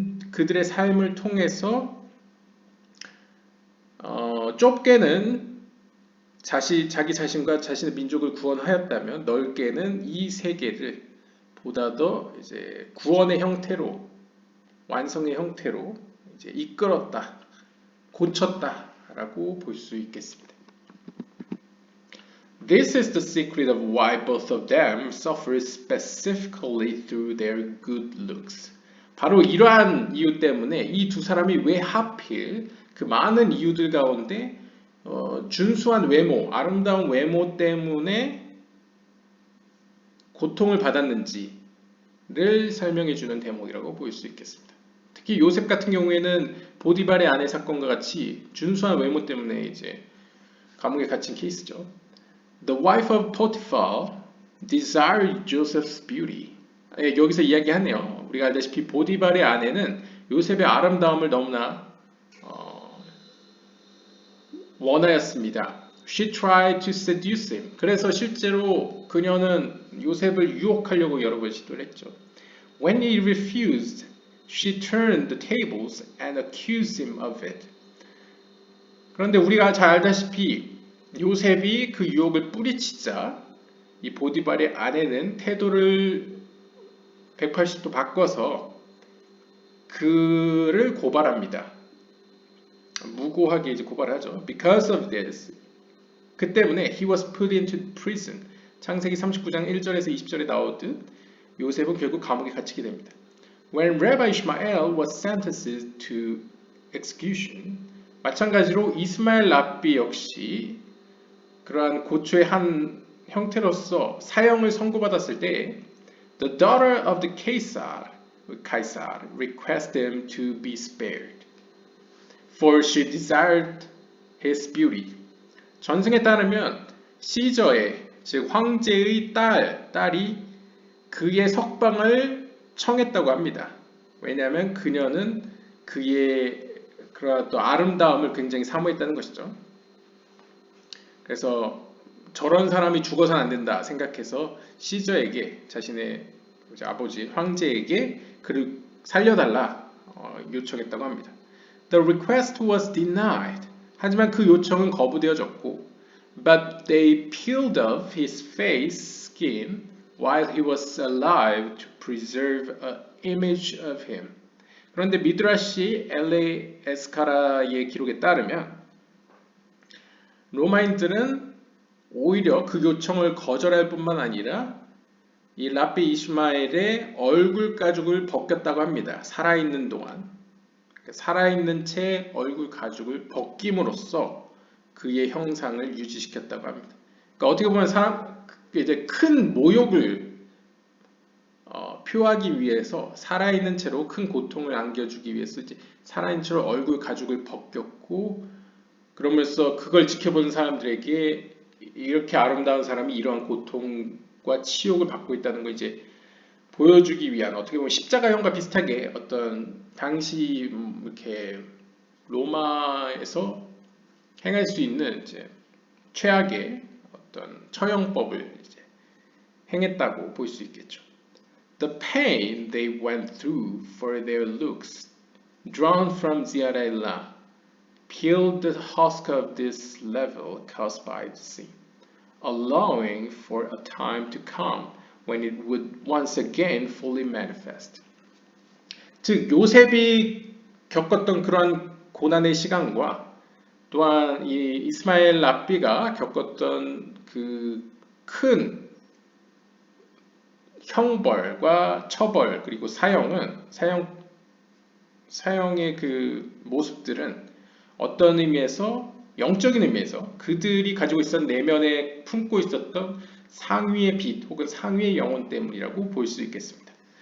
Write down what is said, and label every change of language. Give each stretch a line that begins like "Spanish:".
Korean: 그들의 삶을 통해서 좁게는 자기 자신과 자신의 민족을 구원하였다면 넓게는 이 세계를 보다 더 이제 구원의 형태로 완성의 형태로 이제 이끌었다, 고쳤다라고 볼 수 있겠습니다.
English: This is the secret of why both of them suffer specifically through their good looks.
Korean: 바로 이러한 이유 때문에 이 두 사람이 왜 하필 그 많은 이유들 가운데 준수한 외모, 아름다운 외모 때문에 고통을 받았는지를 설명해 주는 대목이라고 볼 수 있겠습니다. 특히 요셉 같은 경우에는 보디발의 아내 사건과 같이 준수한 외모 때문에 이제 감옥에 갇힌 케이스죠.
English: The wife of Potiphar desired Joseph's beauty.
Korean: 여기서 이야기하네요. 우리가 알다시피 보디발의 아내는 요셉의 아름다움을 너무나 원하였습니다.
English: She tried to seduce him.
Korean: 그래서 실제로 그녀는 요셉을 유혹하려고 여러 번 시도를 했죠.
English: When he refused, she turned the tables and accused him of it.
Korean: 그런데 우리가 잘 알다시피 요셉이 그 유혹을 뿌리치자 이 보디발의 아내는 태도를 180도 바꿔서 그를 고발합니다. 무고하게 이제 고발하죠.
English: Because of this.
Korean: 그 때문에
English: he was put into prison.
Korean: 창세기 39장 1절에서 20절에 나오듯 요셉은 결국 감옥에 갇히게 됩니다.
English: When Rabbi Ishmael was sentenced to execution.
Korean: 마찬가지로 이스마엘 랍비 역시 그러한 고초의 한 형태로서 사형을 선고받았을 때
English: The daughter of the Caesar requested him to be spared, for she desired his beauty.
Korean: 전승에 따르면 시저의 즉 황제의 딸이 그의 석방을 청했다고 합니다. 왜냐하면 그녀는 그의 그런 또 아름다움을 굉장히 사모했다는 것이죠. 그래서 저런 사람이 죽어서는 안 된다 생각해서 시저에게 자신의 아버지 황제에게 그를 살려달라 요청했다고 합니다.
English: The request was denied.
Korean: 하지만 그 요청은 거부되어졌고
English: But they peeled off his face skin while he was alive to preserve an image of him.
Korean: 그런데 미드라시 엘레 에스카라의 기록에 따르면 로마인들은 오히려 그 요청을 거절할 뿐만 아니라 이 랍비 이스마엘의 얼굴 가죽을 벗겼다고 합니다. 살아있는 동안. 살아있는 채 얼굴 가죽을 벗김으로써 그의 형상을 유지시켰다고 합니다. 그러니까 어떻게 보면 이제 큰 모욕을 표하기 위해서 살아있는 채로 큰 고통을 안겨주기 위해서 이제 살아있는 채로 얼굴 가죽을 벗겼고 그러면서 그걸 지켜보는 사람들에게 이렇게 아름다운 사람이 이러한 고통과 치욕을 받고 있다는 걸 이제 보여주기 위한 어떻게 보면 십자가형과 비슷하게 어떤 당시 이렇게 로마에서 행할 수 있는 이제 최악의 어떤 처형법을 이제 행했다고 볼 수 있겠죠.
English: The pain they went through for their looks, drawn from Ziarella, peeled the husk of this level caused by the sea, allowing for a time to come when it would once again fully manifest.
Korean: 즉 요셉이 겪었던 그러한 고난의 시간과 또한 이 이스마엘 랍비가 겪었던 그 큰 형벌과 처벌 그리고 사형의 그 모습들은 어떤 의미에서 영적인 의미에서 그들이 가지고 있었던 내면에 품고 있었던 상위의 빛 혹은 상위의 영혼 때문이라고 볼 수 있겠습니다.